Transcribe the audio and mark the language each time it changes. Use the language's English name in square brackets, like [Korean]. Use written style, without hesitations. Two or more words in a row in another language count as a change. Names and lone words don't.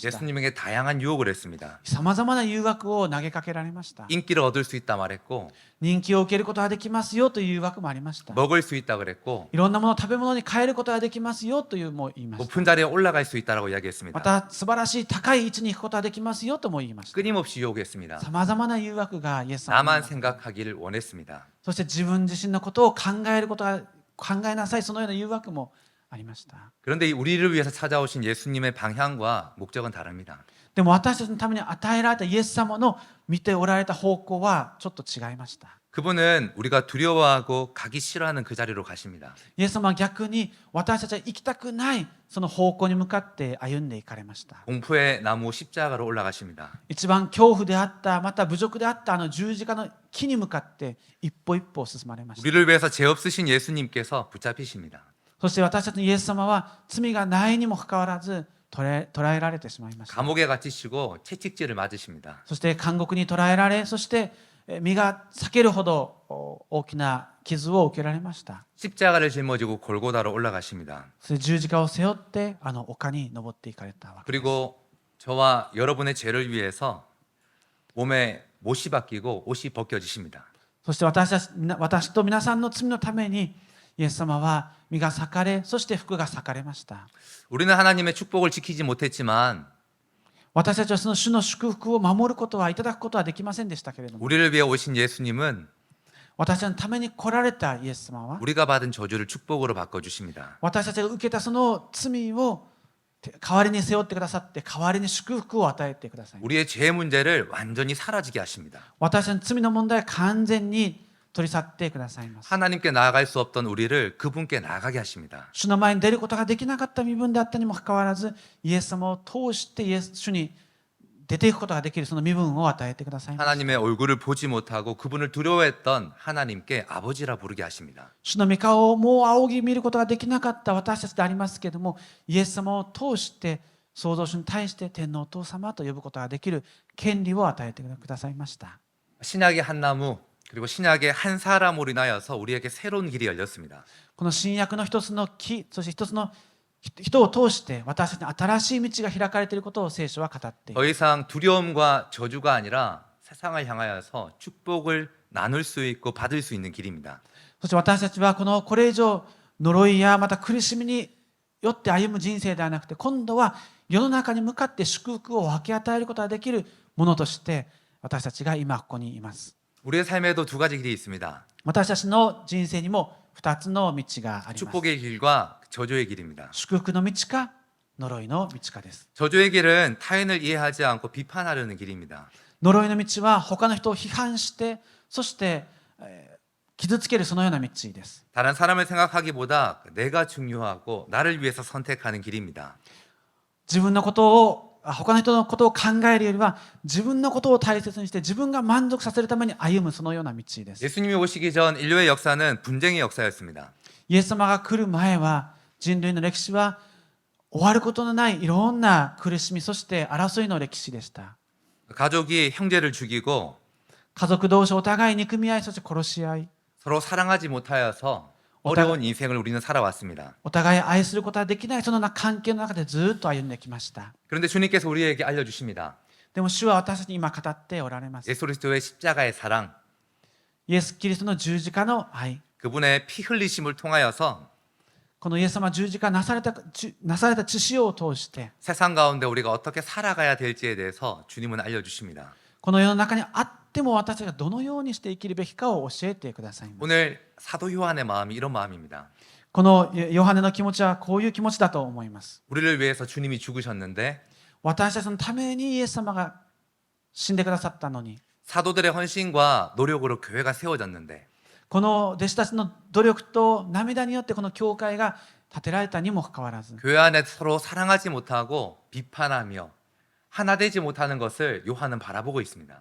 [Korean] 예수님에게 다양한 유혹을 했습니다. [Japanese] さまざまな誘惑を投げかけられました。 [Korean] 인기를 얻을 수 있다 말했고 [Japanese] 人気を受けることができますよという誘惑もありました。 [Korean] 먹을 수 있다 그랬고 [Japanese] いろんなものを食べ物に変えることができますよというも言いました。 [Korean] 높은 자리에 올라갈 수 있다라고 [Japanese] ま [Korean] 이야기했습니다. [Japanese] た素晴らしい高い位置に行くことができますよとも言いました。 [Korean] 끊임없이 유혹했습니다. [Japanese] さまざまな誘惑がイエス様に [Korean] 나만 생각하기를 원했습니다. [Japanese] そして自分自身のことを考えることが考えなさい、そのような誘惑もありました。 [Korean] 그런데 우리를 위해서 찾아오신 예수님의 방향과 목적은 다릅니다. [Japanese] でも私たちのために与えられたイエス様の見ておられた方向はちょっと違いました。 [Korean] 그분은 우리가 두려워하고 가기 싫어하는 그 자리로 가십니다. [Japanese] イエス様は逆に私たちは行きたくないその方向に向かって歩んでいかれました。 [Korean] 공포의 나무 십자가로 올라가십니다. [Japanese] 一番恐怖であった、また侮辱であったあの十字架の木に向かって一歩一歩進まれました。 [Korean] 우리를 위해서 죄 없으신 예수님께서 붙잡히십니다. [Japanese] そして私たちのイエス様は罪がないにもかかわらず捕らえられてしまいました。 [Korean] 감옥에 갇히시고 채찍질을 맞으십니다. [Japanese] そして監獄に捕らえられ、そして身が裂けるほど大きな傷を受けられました。 [Korean] 십자가를 짊어지고 골고다로 올라가십니다. [Japanese] それ十字架を背負ってあの丘に登っていかれたわけです。 [Korean] 그리고 저와 여러분의 죄를 위해서 몸에 못이 바뀌고 옷이 벗겨지십니다. [Japanese] そして私と皆さんの罪のためにイエス様は身が裂かれ、そして服が裂かれました。 [Korean] 우리는 하나님의 축복을 지키지 못했지만 [Japanese] 私たちはその主の祝福を守ることはいただくことはできませんでしたけれども、 [Korean] 우리를 위해 오신 예수님은 [Japanese] 私たちのために来られたイエス様は、 [Korean] 우리가 받은 저주를 축복으로 바꿔 주십니다. [Japanese] 私たちが受けたその罪を代わりに背負ってくださって、代わりに祝福を与えてください。 [Korean] 우리의 죄 문제를 완전히 사라지게 하십니다. [Japanese] 私たちの罪の問題を完全に取り去ってくださいます。 [Korean] 하나님께 나아갈 수 없던 우리를 그분께 나아가게 하십니다. [Japanese] 主の前に出ることができなかった身分であったにもかかわらず、イエス様を通して主に出ていくことができるその身分を与えてくださいます。 [Korean] 하나님의 얼굴을 보지 못하고 그분을 두려워했던 하나님께 아버지라 부르게 하십니다. [Japanese] 主の御顔をもう仰ぎ見ることができなかった私たちでありますけれども、イエス様を通して創造主に対して天皇お父様と呼ぶことができる権利を与えてくださいました。 [Korean] 신약의 한 나무 그리고 신약의 한 사람으로 인하여서 우리에게 새로운 길이 열렸습니다. [Japanese] この新約の一つの木、そして一つの人を通して私たちに新しい道が開かれていることを聖書は語っている。 [Korean] 더 이상 두려움과 저주가 아니라 세상을 향하여서 축복을 나눌 수 있고 받을 수 있는 길입니다. [Japanese] そして私たちはこれ以上呪いやまた苦しみによって歩む人生ではなくて、今度は世の中に向かって祝福を分け与えることができるものとして私たちが今ここにいます。 [Korean] 우리의 삶에도 두 가지 길이 있습니다. [Japanese] 私たちの人生にも2つの道があります。 [Korean] 축복의 길과 저주의 길입니다. [Japanese] 祝福の道か呪いの道かです。 [Korean] 저주의 길은 타인을 이해하지 않고 비판하려는 길입니다. [Japanese] 呪いの道は他の人を批判して、そして傷つけるそのような道です。 [Korean] 다른 사람을 생각하기보다 내가 중요하고 나를 위해서 선택하는 길입니다. [Japanese] 自分のことを他の人のことを考えるよりは自分のことを大切にして自分が満足させるために歩むそのような道です。 [Korean] 예수님이 오시기 전 인류의 역사는 분쟁의 역사였습니다. [Japanese] イエス様が来る前は人類の歴史は終わることのないいろんな苦しみ、そして争いの歴史でした。 [Korean] 가족이 형제를 죽이고 [Japanese] 家族同士お互い憎み合い、そして殺し合い、 [Korean] 서로 사랑하지 못하여서 어려운 인생을 우리는 살아왔습니다. [Japanese] お互い愛することができないその関係の中でずっと歩んできました。 [Korean] 그런데 주님께서 우리에게 알려주십니다. [Japanese] でも主は私たちに今語っておられます。 [Korean] 예수 그리스도의 십자가의 사랑, [Japanese] イエス・キリストの十字架の愛、 [Korean] 그분의 피 흘리심을 통하여서 [Japanese] このイエス様十字架なされた血潮を通して、 [Korean] 세상 가운데 우리가 어떻게 살아가야 될지에 대해서 주님은 알려주십니다. [Japanese] この世の中にあっても私たちがどのようにして生きるべきかを教えてくださいます。 [Korean] 오늘 사도 요한의 마음이 이런 마음입니다. [Japanese] このヨハネの気持ちはこういう気持ちだと思います。 [Korean] 우리를 위해서 주님이 죽으셨는데 [Japanese] 私たちのためにイエス様が死んでくださったのに、 [Korean] 사도들의 헌신과 노력으로 교회가 세워졌는데 [Japanese] この弟子たちの努力と涙によってこの教会が建てられたにもかかわらず、 [Korean] 교회 안에 서로 사랑하지 못하고 비판하며 하나 되지 못하는 것을 요한은 바라보고 있습니다.